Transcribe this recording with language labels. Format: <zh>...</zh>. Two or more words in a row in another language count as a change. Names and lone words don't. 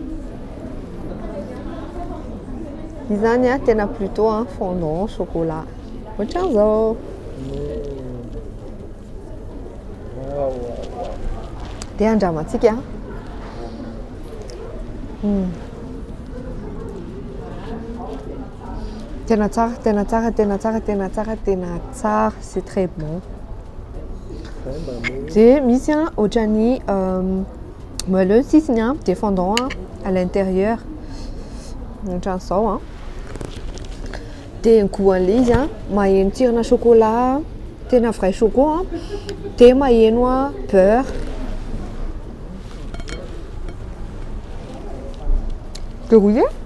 <mg>izy zany a tena</mg> <fr>plutôt fondant chocolat</fr> <mg>ohatran'izao dia andramantsika tena tsara</mg> <fr>c'est très bon</fr> <mg>dia misy ohatrany moelleux sisiny dia</mg> <fr>fondant à l'intérieur</fr> <mg>ohatran'izao dia ny goût an'le izy maheno tsirona chocolat tena</mg> <fr>vrai choco</fr> <mg>dia maheno</mg> <fr>beurre goûter</fr>